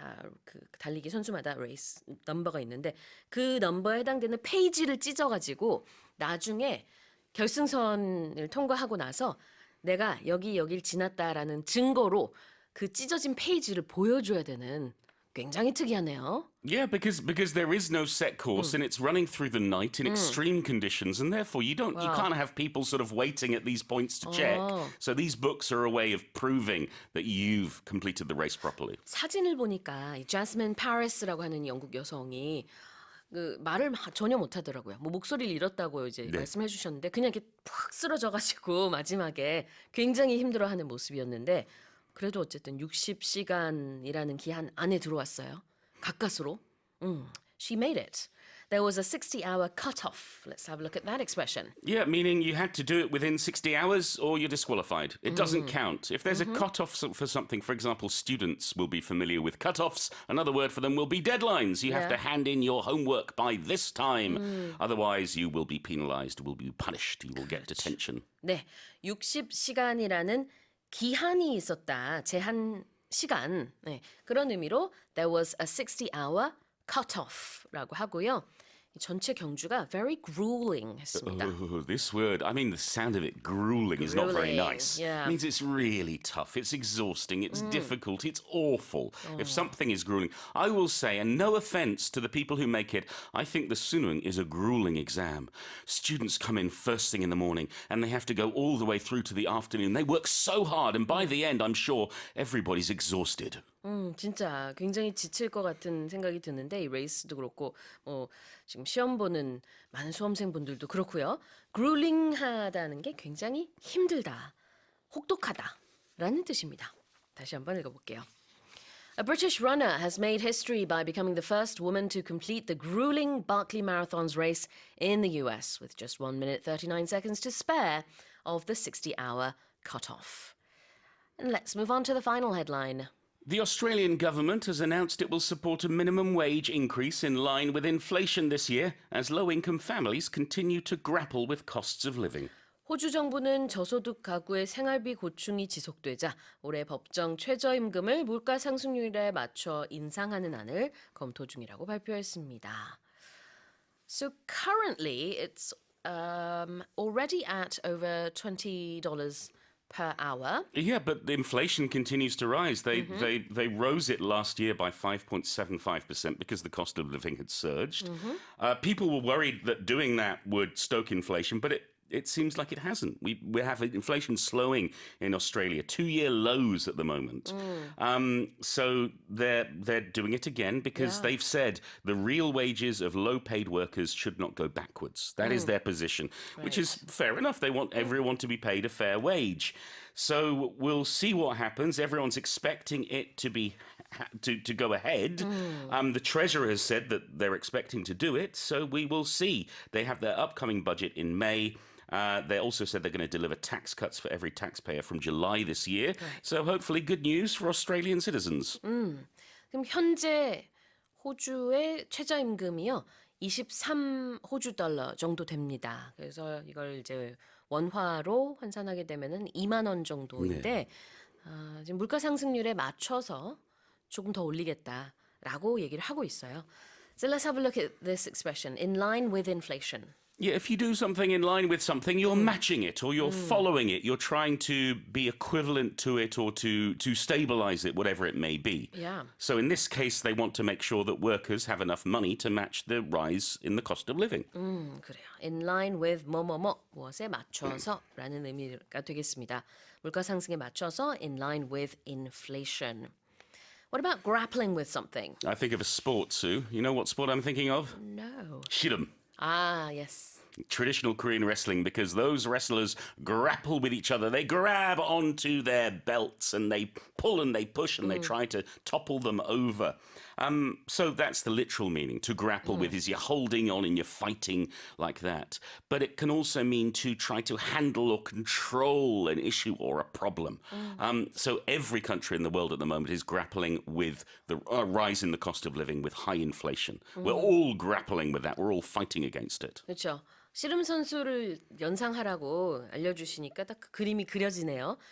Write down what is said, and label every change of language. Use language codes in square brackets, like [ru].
[ko] 다 그 달리기 선수마다 레이스 넘버가 있는데 그 넘버에 해당되는 페이지를 찢어가지고 나중에 결승선을 통과하고 나서 내가 여길 지났다라는 증거로 그 찢어진 페이지를 보여줘야 되는 굉장히 특이하네요. [en] Yeah, because there is no set course and it's running through the night in extreme conditions, and therefore you can't have people sort of waiting at these points to check. So these books are a way of proving that you've completed the race properly. [ko] 사진을 보니까 이 Jasmine Paris라고 하는 영국 여성이 그 말을 전혀 못하더라고요. 뭐 목소리를 잃었다고 이제 말씀해 주셨는데 그냥 이렇게 푹 쓰러져가지고 마지막에 굉장히 힘들어하는 모습이었는데 그래도 어쨌든 60시간이라는 기한 안에 들어왔어요. 가까스로. [en] She made it. There was a 60-hour cutoff. Let's have a look at that expression. Yeah, meaning you had to do it within 60 hours or you're disqualified. It doesn't count. If there's a cutoff for something, for example, students will be familiar with cutoffs. Another word for them will be deadlines. You have to hand in your homework by this time. Otherwise, you will be penalized, will be punished, you will get detention. [ko] 네, 60시간이라는 기한이 있었다. 제한 시간. 네, 그런 의미로 [en] there was a 60-hour cutoff [ko] 라고 하고요. 이 전체 경주가 [en] very gruelling [ko] 했습니다. [en] Oh, this word, I mean, the sound of it, grueling, is not very nice. yeah. It means it's really tough, it's exhausting, it's difficult, it's awful. If something is grueling, I will say, and no offense to the people who make it, I think the 수능 is a grueling exam. Students come in first thing in the morning and they have to go all the way through to the afternoon. They work so hard, and by the end, I'm sure everybody's exhausted. [ko] 진짜 굉장히 지칠 것 같은 생각이 드는데 이 레이스도 그렇고 지금 시험 보는 많은 수험생분들도 그렇고요. grueling하다는 게 굉장히 힘들다, 혹독하다라는 뜻입니다. 다시 한번 읽어볼게요. [en] A British runner has made history by becoming the first woman to complete the gruelling Barkley Marathons race in the US with just 1 minute 39 seconds to spare of the 60-hour cutoff. And let's move on to the final headline. The Australian government has announced it will support a minimum wage increase in line with inflation this year as low-income families continue to grapple with costs of living. [ko] 호주 정부는 저소득 가구의 생활비 고충이 지속되자 올해 법정 최저임금을 물가 상승률에 맞춰 인상하는 안을 검토 중이라고 발표했습니다. [en] So currently it's already at over $20 per hour. Yeah, but the inflation continues to rise. They rose it last year by 5.75% because the cost of living had surged. People were worried that doing that would stoke inflation, but it seems like it hasn't. We have inflation slowing in Australia, 2-year lows at the moment. So they're doing it again because they've said the real wages of low-paid workers should not go backwards. That is their position, which is fair enough. They want everyone to be paid a fair wage. So we'll see what happens. Everyone's expecting it to be to go ahead. The Treasurer has said that they're expecting to do it, so we will see. They have their upcoming budget in May. They also said they're going to deliver tax cuts for every taxpayer from July this year. Right. So hopefully good news for Australian citizens. [ko] 그럼 현재 호주의 최저임금이요. 23 호주 달러 정도 됩니다. 그래서 이걸 이제 원화로 환산하게 되면은 2만 원 정도인데 지금 물가 상승률에 맞춰서 조금 더 올리겠다라고 얘기를 하고 있어요. [en] So let's have a look at this expression, in line with inflation. Yeah, if you do something in line with something, you're matching it or you're following it. You're trying to be equivalent to it or to stabilize it, whatever it may be. Yeah. So in this case, they want to make sure that workers have enough money to match the rise in the cost of living. [ko] 그래요. [en] In line with [ko] 뭐뭐뭐 무엇에 맞춰서라는 의미가 되겠습니다. 물가 상승에 맞춰서 [en] in line with inflation. What about grappling with something? I think of a sport, Sue. You know what sport I'm thinking of? No. Shiram. Ah, yes. Traditional Korean wrestling, because those wrestlers grapple with each other. They grab onto their belts and they pull and they push and they try to topple them over. So that's the literal meaning. To grapple with is you're holding on and you're fighting like that. But it can also mean to try to handle or control an issue or a problem. So every country in the world at the moment is grappling with the rise in the cost of living, with high inflation. We're all grappling with that. We're all fighting against it. [ko] 그렇죠. 씨름 선수를 연상하라고 알려주시니까 딱 그 그림이 그려지네요.